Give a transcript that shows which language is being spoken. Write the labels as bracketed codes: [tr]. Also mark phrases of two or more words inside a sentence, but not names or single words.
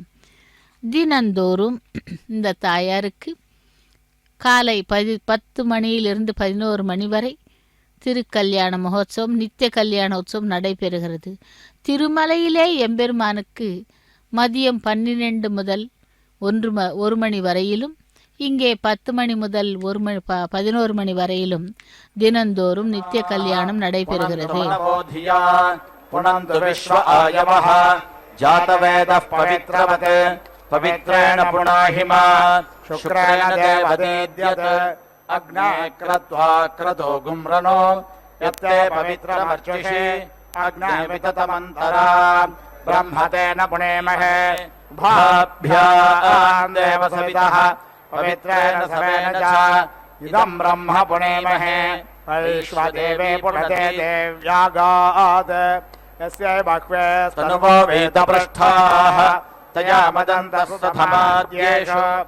[ta] தினந்தோறும் இந்த தாயாருக்கு காலை 10 மணியிலிருந்து 11 மணி வரை திருக்கல்யாண மகோத்சவம், நித்திய கல்யாண உற்சவம் நடைபெறுகிறது. திருமலையிலே எம்பெருமானுக்கு மதியம் 12 முதல் 1 மணி வரையிலும், இங்கே 10 மணி முதல் 11 மணி வரையிலும் தினந்தோறும் நித்திய கல்யாணம் நடைபெறுகிறது. [sa] पवित्रेण पुनाहिमा शुक्रेण देवदेद्यत् अग्ने क्रत्वा क्रतो गुम्रनो यत्ते पवित्रमर्चिषि अग्ने विततमन्तरा ब्रह्मतेन पुनेमहे भाभ्याम् देवसवितः पवित्रेण सवेन च इदम् ब्रह्म पुनेमहे वैश्वदेवे पुनते देव्यागात् यस्यै बह्वे स्तनुवो वेदपृष्ठाः तया मदन्तस्तथमाद्येषु